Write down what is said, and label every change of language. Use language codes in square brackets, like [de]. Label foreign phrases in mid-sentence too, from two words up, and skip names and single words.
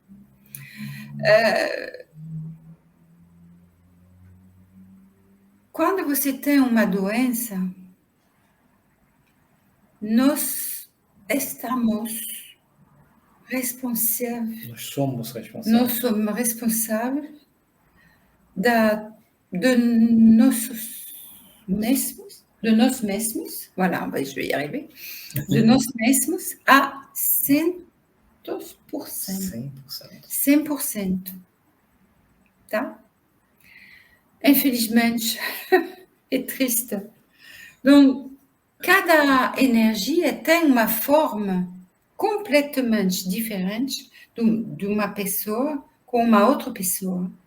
[pt] Quando você tem uma doença, nós estamos responsáveis. Nós somos responsáveis. Nós somos responsáveis de nós mesmos, [fr] voilà, je vais y arriver, [pt] de nós mesmos a [fr] 100%. [pt] 100%. Tá? Infelizmente, é triste. Então, cada energia tem uma forma completamente diferente de uma pessoa com uma outra pessoa.